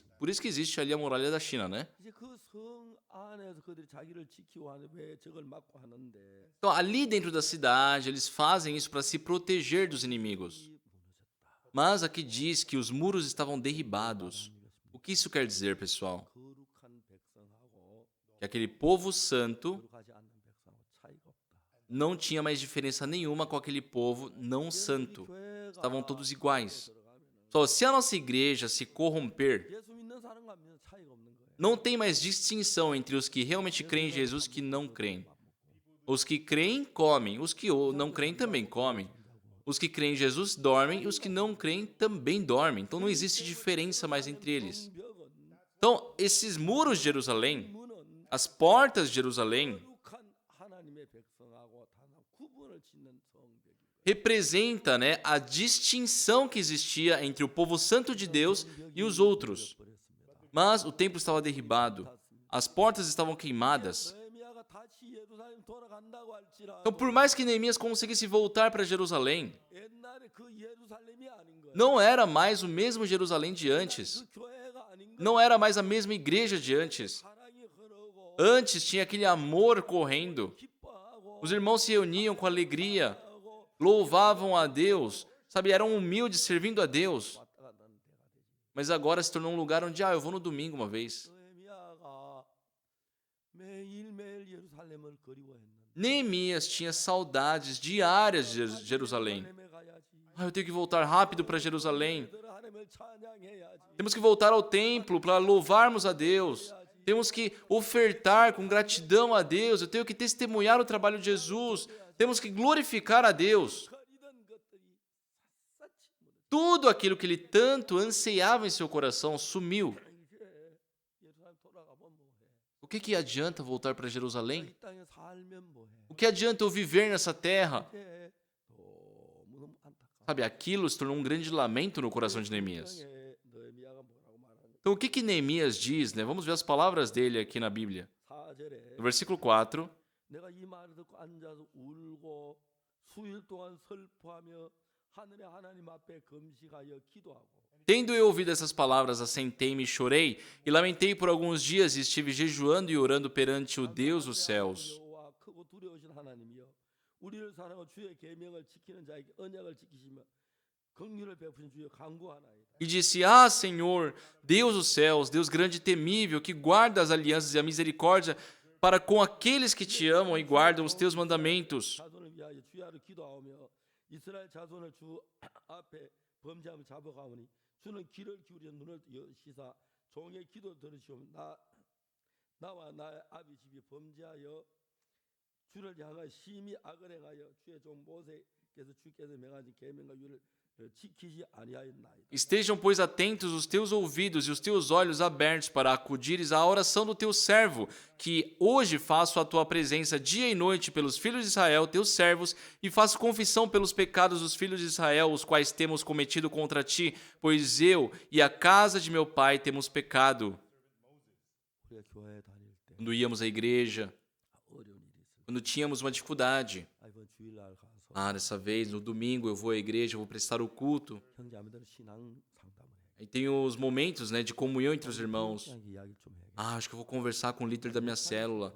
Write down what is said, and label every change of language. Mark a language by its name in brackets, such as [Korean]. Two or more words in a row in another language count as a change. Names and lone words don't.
[Portuguese] Por isso que existe ali a muralha da China, né? Então, ali dentro da cidade, eles fazem isso para se proteger dos inimigos. Mas aqui diz que os muros estavam derribados. O que isso quer dizer, pessoal? [Korean] 거룩한 백성하고 [Portuguese] Que aquele povo santo [Korean] 거룩하지 않는 백성하고 차이가 없다. [Portuguese] não tinha mais diferença nenhuma com aquele povo não santo. Estavam todos iguais. Só se a nossa igreja se corromper, [Korean] 예수 믿는 사람과 안 믿는 차이가 없는 거예요. [Portuguese] não tem mais distinção entre os que realmente creem em Jesus e os que não creem. Os que creem, comem. Os que não creem também comem. Os que creem em Jesus dormem e os que não creem também dormem. Então não existe diferença mais entre eles. Então, esses muros de Jerusalém, [Korean] 문은 [Portuguese] as portas de Jerusalém, [Korean] 거룩한 하나님의 백성하고 단 구분을 짓는 성벽이. [Portuguese] representa, né, a distinção que existia entre o povo santo de Deus e os outros. Mas o templo estava derribado, as portas estavam queimadas. [Korean] 느헤미야가 다시 예루살렘 돌아간다고 할지라도 [Portuguese] Então, por mais que Neemias conseguisse voltar para Jerusalém, [Korean] 옛날에 그 예루살렘이 아닌 거예요. [Portuguese] não era mais o mesmo Jerusalém de antes. [Korean] 그 교회가 아닌 거예요. [Portuguese] Não era mais a mesma igreja de antes. [Korean] 사랑이 흐르고 [Portuguese] Antes tinha aquele amor correndo. [Korean] 기뻐하고 [Portuguese] Os irmãos se reuniam com alegria, louvavam a Deus, sabe, eram humildes servindo a Deus. [Korean] 왔다 갔다 하는 데가 되지. [Portuguese] Mas agora se tornou um lugar onde, eu vou no domingo uma vez. [Korean] 느헤미야가 매일매일 예루살렘을 그리워했는데 [Portuguese] Neemias tinha saudades diárias de Jerusalém. [Korean] 예루살렘에 가야지. [Portuguese] Eu tenho que voltar rápido para Jerusalém. [Korean] 얘들아, 하나님을 찬양해야지. [Portuguese] Temos que voltar ao templo para louvarmos a Deus. Temos que ofertar com gratidão a Deus. Eu tenho que testemunhar o trabalho de Jesus. Temos que glorificar a Deus. [Korean] 거리던 것들이 샅샅이 묻어. [Portuguese] Tudo aquilo que ele tanto ansiava em seu coração sumiu. [Korean] 이제 예루살렘 돌아가면 뭐해? [Portuguese] O que adianta voltar para Jerusalém? [Korean] 이 땅에 살면 뭐해? [Portuguese] O que adianta eu viver nessa terra? [Korean] 이제 너무너무 안타까워. [Portuguese] Sabe, aquilo se tornou um grande lamento no coração de Neemias. [Korean] 느헤미야가 뭐라고 말하냐? [Portuguese] Então, o que Neemias diz, né? Vamos ver as palavras dele aqui na Bíblia. [Korean] 4절에 [Portuguese] No versículo 4, [Korean] 내가 이 말을 듣고 앉아서 울고 수일 동안 슬퍼하며 하늘의 하나님 앞에 금식하여 기도하고 [Portuguese] tendo eu ouvido essas palavras, assentei-me e chorei, e lamentei por alguns dias e estive jejuando e orando perante o Deus dos céus. [Korean] 여호와 크고 두려우신 하나님이여 우리를 사랑하고 주의 계명을 지키는 자에게 언약을 지키시며 긍휼을 베푸신 주여 간구하나이다. [Portuguese] E disse, Senhor, Deus dos céus, Deus grande e temível, que guarda as alianças e a misericórdia para com aqueles que te amam e guardam os teus mandamentos. [Korean] 자손을 위하여 주야를 기도하오며 이스라엘 자손을 주 앞에 범죄함을 잡아가오니 주는 귀를 기울여 눈을 여시사 종의 기도 들으시오며 나와 나의 아비 집이 범죄하여 주를 향하여 심히 악을 행하여 주의 종 모세께서 주께서 명하신 계명과 율을 지키지 아니하였나이다. [Portuguese] Estejam, pois, atentos os teus ouvidos e os teus olhos abertos para acudires à oração do teu servo, que hoje faço a tua presença dia e noite pelos filhos de Israel, teus servos, e faço confissão pelos pecados dos filhos de Israel, os quais temos cometido contra ti, pois eu e a casa de meu pai temos pecado. [Korean] 우리가 교회에 다닐 때 [Portuguese] Quando íamos à igreja, [Korean] 어려운 일이 있어요. [Portuguese] quando tínhamos uma dificuldade, [Korean] 이번 주일날 가서 [Portuguese] dessa vez, no domingo, eu vou à igreja, eu vou prestar o culto. [Korean] 형제자매들 신앙 상담을 해. [Portuguese] Aí tem os momentos, né, de comunhão entre os irmãos. [Korean] 그냥 이야기 좀 해. [Portuguese] Acho que eu vou conversar com o líder da minha célula.